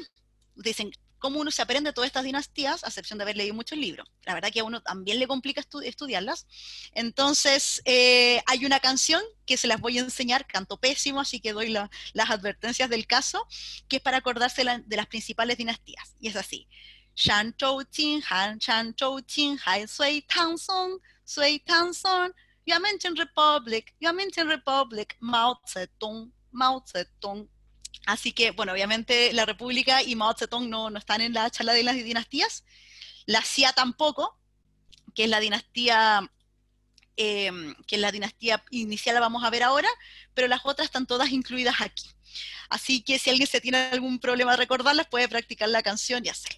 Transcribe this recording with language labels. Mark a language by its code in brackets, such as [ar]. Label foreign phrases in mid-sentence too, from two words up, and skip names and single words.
[es] Dicen, ¿cómo uno se aprende todas estas dinastías? A excepción de haber leído muchos libros. La verdad que a uno también le complica estudiarlas. Entonces, hay una canción que se las voy a enseñar, canto pésimo, así que doy las advertencias del caso, que es para acordarse de las principales dinastías. Y es así. Shan Zhou Qin Han, Shan Zhou Qin Hai, Sui Tang Song, Sui Tang Song, Yuanmenchen Republic, Mao Zedong, Mao Zedong. Así que, bueno, obviamente la República y Mao Zedong no están en la charla de las dinastías. La Xia tampoco, que es la dinastía inicial, la vamos a ver ahora, pero las otras están todas incluidas aquí. Así que si alguien se tiene algún problema de recordarlas, puede practicar la canción y hacerla.